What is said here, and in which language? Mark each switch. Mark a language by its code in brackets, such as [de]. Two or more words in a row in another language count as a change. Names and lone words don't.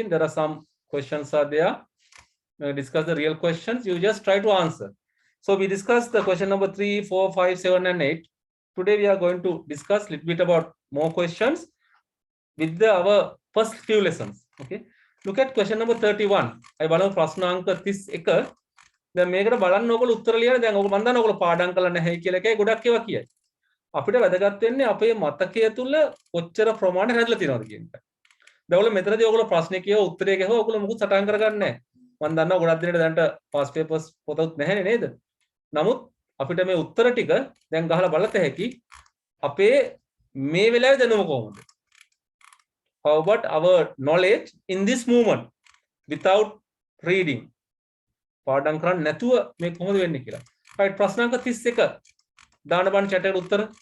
[en] There are some questions are there. Discuss the real questions. You just try to answer. So we discussed the question number 3, 4, 5, 7 and 8. Today we are going to discuss a little bit about more questions with our first few lessons. Okay, look at question number 31. [si] I බලමු ප්‍රශ්න අංක 31. දැන් මේකට බලන්න ඕගොල්ලෝ උත්තර ලියන්න. දැන් ඕගොල්ලෝ මම දන්නවා ඕගොල්ලෝ පාඩම් කරලා නැහැ කියලා එකයි ගොඩක් ඒවා කියයි. අපිට වැදගත් වෙන්නේ අපේ මතකය තුල කොච්චර ප්‍රමාණයක් හැදලා තියෙනවද කියන එක. දැන් ඔයගොල්ලෝ මෙතනදී ඔයගොල්ලෝ ප්‍රශ්නේ කියව උත්තරේ ගහුවා ඔයගොල්ලෝ මොකුත් සටහන් කරගන්නේ නැහැ. මම දන්නවා ගොඩක් දිනට දැන්ට [en] past papers [si] පොතත් නැහැනේ නේද? නමුත් අපිට මේ උත්තර ටික දැන් ගහලා බලත හැකි අපේ මේ වෙලාවේ දැනුම කොහොමද? [en] How about our knowledge in this moment without reading? [si] පාඩම් කරන්නේ නැතුව මේ කොහොමද වෙන්නේ කියලා. right ප්‍රශ්න අංක 31 දාන්න බන් chat එකට උත්තර.